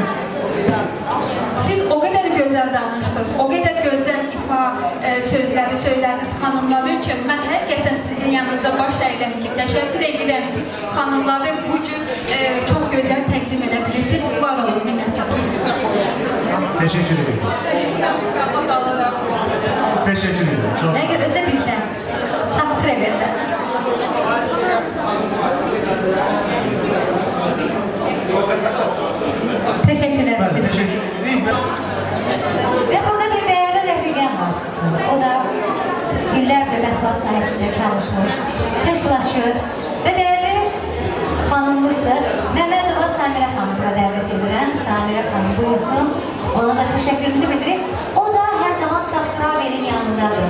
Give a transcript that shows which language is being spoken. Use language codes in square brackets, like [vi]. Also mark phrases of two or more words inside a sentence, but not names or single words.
[az] Siz o qədər gözəl danışdınız, o qədər gözəl ifa sözləri söylədiniz xanımlar üçün. Mən həqiqətən sizin yanınızda baş əyirəm ki, təşəkkür edirəm ki, xanımları bu gün çox gözəl təqdim edə bilirsiniz. Var olun, minnətdarım. [tr] Teşekkür ederim. Teşekkür ederim. Çok Ne görürse bizden. Saptır evlerden. Teşekkürler. Ben teşekkür ederim. Ve burada bir değerli rəfiqəm var. [az] O da illərdir mətbuat sahəsində çalışmış, təşkilatçı və değerli xanımımızdır. Məmmədova Samirə xanımına dəvət edirəm. Samirə xanım buyursun. Ona da təşəkkürümüzü bildirib. O da hər zaman Saptıra benim yanındadır.